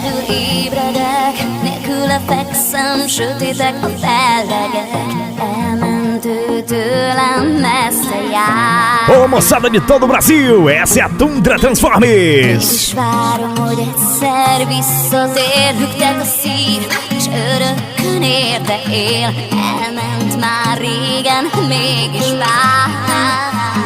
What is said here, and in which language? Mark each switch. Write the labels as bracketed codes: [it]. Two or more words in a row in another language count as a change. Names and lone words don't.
[hu] ébredek, nélküle fekszem, sötétek a fellegek. Elment ő tőlem, messze jár. [pt] Ô moçada de todo o Brasil, essa é a Tundra Transformes. [hu] Mégis várom, hogy egyszer visszatér, hűgtet a szív, és örökkön érte él. Elment már régen, mégis vár.